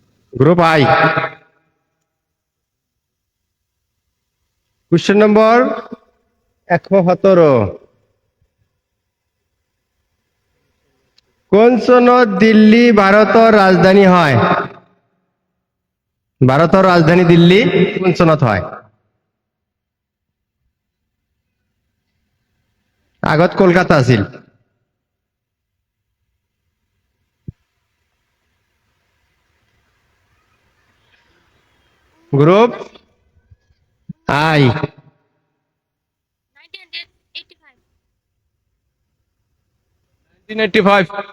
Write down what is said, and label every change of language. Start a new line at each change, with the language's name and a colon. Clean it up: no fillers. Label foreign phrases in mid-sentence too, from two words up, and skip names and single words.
English: Group I. Question number 71.
Assamese: কোন চনত দিল্লী ভারতের রাজধানী হয়? ভারতের রাজধানী দিল্লী কোন চনত হয়? আগত কলকাতা আছিল।
English: Group I.
Assamese: 1985।